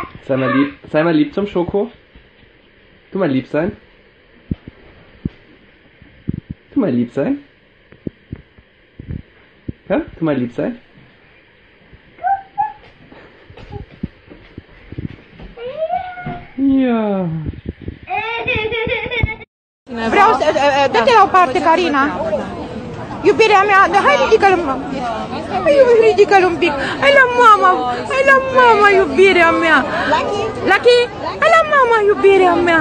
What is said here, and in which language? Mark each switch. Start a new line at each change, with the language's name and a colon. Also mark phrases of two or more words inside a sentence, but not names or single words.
German: Sei mal lieb zum Schoko. Tu mal lieb sein. Tu mal lieb sein. Ja? Tu mal lieb sein. Ja.
Romanian: Vreau să... Dă-te la o parte, Carina. Iubirea mea, hai ridică-l ridică-l un pic. Hai la mama, iubirea mea. Lucky, hai la mama, iubirea mea.